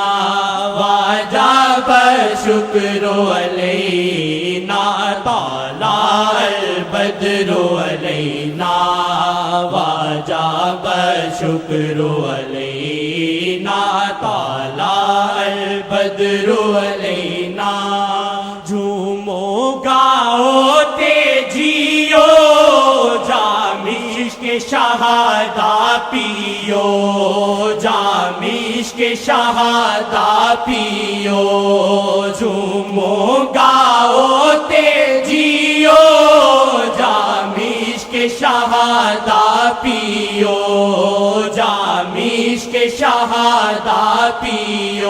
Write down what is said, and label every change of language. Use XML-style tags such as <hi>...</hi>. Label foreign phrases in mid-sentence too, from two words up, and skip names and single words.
<ar>وجب الشکر علینا، طلع البدر علینا وجب الشکر علینا، طلع البدر علینا۔</ar> <pa>جھومو گاؤ تے جیو، جام عشق شہادہ پیو، جام عشق شہادہ پیو، جھومو گاؤ تے جیو، جام عشق شہادہ پیو، جام عشق شہادہ پیو۔</pa>